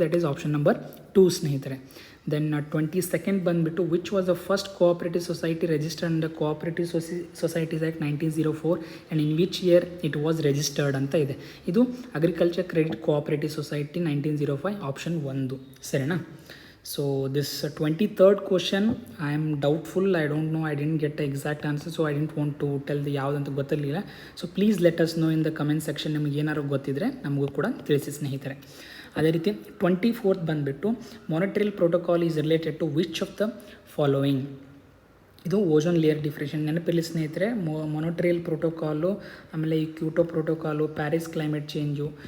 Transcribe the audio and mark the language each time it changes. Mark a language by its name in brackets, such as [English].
[English] That is option number 2 ಸ್ನೇಹಿತರೆ. Then 22nd [Kannada] ಬಂದುಬಿಟ್ಟು, [English] which was the first cooperative society registered under cooperative societies act 1904 and in which year it was registered [Kannada] ಅಂತ ಇದೆ. [English] ಇದು agriculture credit cooperative society 1905, option 1, ಸರಿನಾ. So this 23rd question, I am doubtful, I don't know, I didn't get the exact answer, so I didn't want to tell the [Kannada] ಯಾವುದಂತ ಗೊತ್ತಿರಲಿಲ್ಲ. [English] So please let us know in the comment section. [Kannada] ನಿಮಗೆ ಏನಾದ್ರು ಗೊತ್ತಿದ್ದರೆ ನಮಗೂ ಕೂಡ ತಿಳಿಸಿ ಸ್ನೇಹಿತರೆ. ಅದೇ ರೀತಿ 24th ಬಂದುಬಿಟ್ಟು, [English] Montreal protocol is related to which of the following. [Kannada] ಇದು ಓಝೋನ್ ಲೇಯರ್ ಡಿಫ್ರೆಷನ್. ನೆನಪಿರಲಿ ಸ್ನೇಹಿತರೆ, ಮೊನೊಟ್ರಿಯಲ್ ಪ್ರೋಟೋಕಾಲು, ಆಮೇಲೆ ಈ Kyoto protocol, Paris climate change.